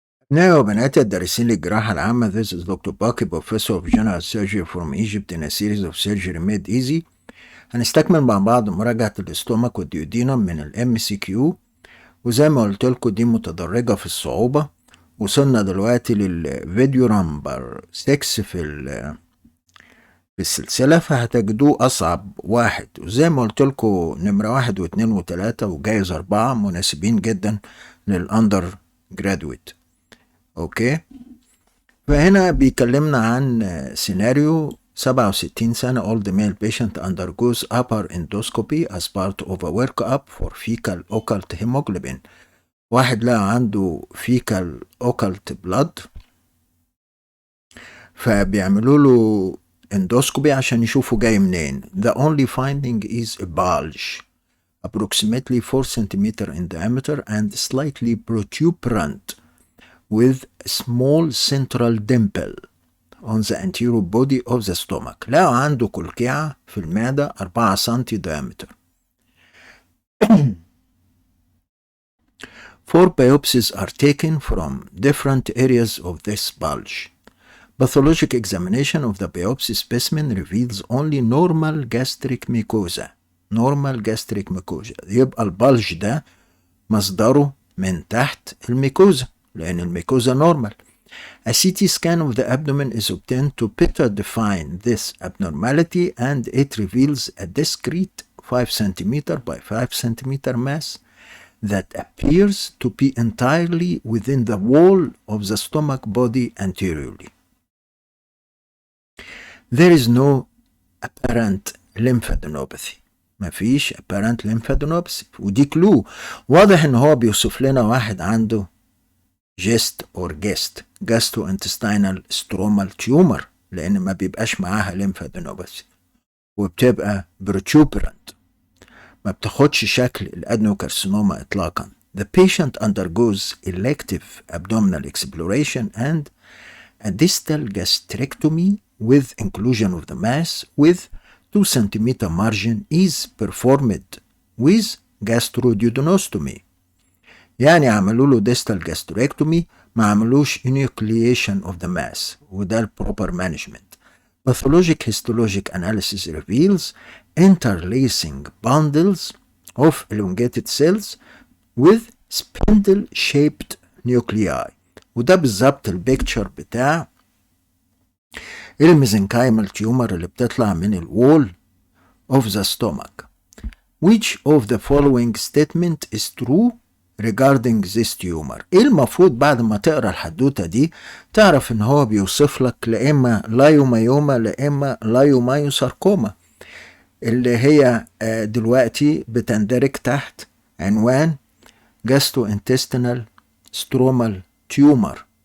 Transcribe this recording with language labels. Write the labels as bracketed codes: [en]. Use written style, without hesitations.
[ar] أبنائي وبناتي الدارسين للجراحة العامة. [en] This is Dr. Baki, Professor of General Surgery from Egypt in a series of surgery made easy. [ar] هنستكمل مع بعض مراجعة الاستومك والديودينم من ال MCQ، وزي ما قلت لكم دي متدرجة في الصعوبة. وصلنا دلوقتي للفيديو نمبر 6 في السلسلة، فهتجدوه أصعب واحد. وزي ما قلت لكم نمرة 1 و2 و3 وجايز 4 مناسبين جدا للأندر جرادويت. أوكي، فهنا بيكلمنا عن سيناريو 67 سنة [en] old male patient undergoes upper endoscopy as part of a workup for fecal occult hemoglobin. [ar] واحد لقى عنده [en] fecal occult blood، [ar] فبيعملوا له endoscopy عشان يشوفوا جاي منين. [en] The only finding is a bulge approximately 4 cm in diameter and slightly protuberant with a small central dimple on the anterior body of the stomach. [ar] لقوا عنده كلكعة في المعدة 4 سنتي diameter. [en] 4 biopsies are taken from different areas of this bulge. Pathologic examination of the biopsy specimen reveals only normal gastric mucosa. normal gastric mucosa. [ar] يبقى البلج ده مصدره من تحت الميكوزا، لأن الميكوزا normal. [en] A CT scan of the abdomen is obtained to better define this abnormality, and it reveals a discrete 5 cm by 5 cm mass that appears to be entirely within the wall of the stomach body anteriorly. There is no apparent lymphadenopathy. [ar] مفيش [en] apparent lymphadenopathy، [ar] ودي كلو. واضح ان هو بيوصف لنا واحد عنده جيست اور جيست [en] gastrointestinal stromal tumor، [ar] لان ما بيبقاش معاها lymphadenopathy وبتبقى protuberant، ما بتاخدش شكل الادنوكارسينوما اطلاقا. [en] The patient undergoes elective abdominal exploration and a distal gastrectomy with inclusion of the mass with 2 cm margin is performed with gastroduodenostomy. [ar] يعني عملوا له [en] distal gastrectomy، [ar] ما عملوش [en] enucleation of the mass، [ar] وده البروبر مانجمنت. [en] Pathologic histologic analysis reveals interlacing bundles of elongated cells with spindle-shaped nuclei، [ar] وده بالظبط البيكتشر بتاع الميزنكايمال تيومر اللي بتطلع من الوول [en] of the stomach. Which of the following statement is true regarding this tumor؟ [ar] ايه المفروض بعد ما تقرا الحدوته دي تعرف ان هو بيوصف لك لا اما لايومايوما لا اما لايومايوساركوما، اللي هي دلوقتي بتندرج تحت عنوان [en] gastrointestinal stromal tumor.